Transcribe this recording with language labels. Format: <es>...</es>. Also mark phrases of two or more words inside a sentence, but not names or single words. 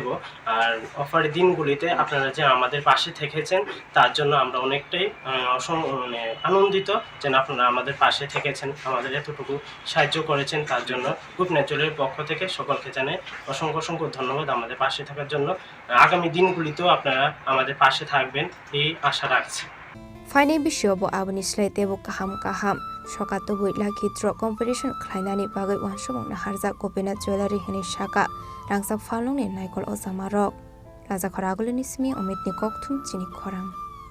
<bn>আর অফারের দিনগুলিতে আপনারা যে আমাদের পাশে থেকেছেন তার জন্য আমরা অনেকটাই আনন্দিত যে আপনারা আমাদের পাশে থেকেছেন, আমাদের এতটুকু সাহায্য করেছেন তার জন্য গোপীনাথ জুয়েলারির পক্ষ থেকে সকলকে জানাই অসংখ্য অসংখ্য ধন্যবাদ আমাদের পাশে থাকার জন্য। আগামী দিনগুলিতেও আপনারা আমাদের পাশে থাকবেন এই আশা রাখছি।</bn> <trp>फाइने बिषयबो आबनि स्लाइतेबो काहाम काहाम सकातबो</trp> <en>lucky draw competition</en> <trp>ख्लाइनानि बागै वानसुबं नाहारजा गोपीनाथ ज्वेलारी हिनि शाखा रांसाक फालंनि नायकल अजामारक राजा खरागुलिनि सिमी अमितनि ककथुम चिनि खरां।</trp>